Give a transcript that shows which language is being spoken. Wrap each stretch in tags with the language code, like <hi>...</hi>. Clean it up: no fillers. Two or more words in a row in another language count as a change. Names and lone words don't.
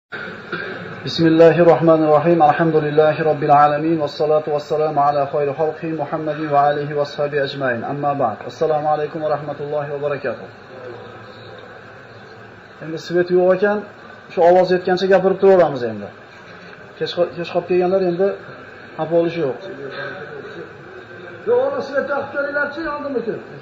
<ar>بسم الله الرحمن الرحيم. الحمد لله رب العالمين. والصلاة والسلام على خير خلق محمد وآله وأصحابه أجمعين. أما بعد. السلام عليكم ورحمة الله وبركاته.</ar> <uz>Endi svet yo'q ekan, shu ovoz yetgancha gapirib turaveramiz endi. Kech qolib kelganlar endi xafa bo'lish yo'q. Yo'q, ona svet yoqib kelinglarchi, yondimikin.</uz>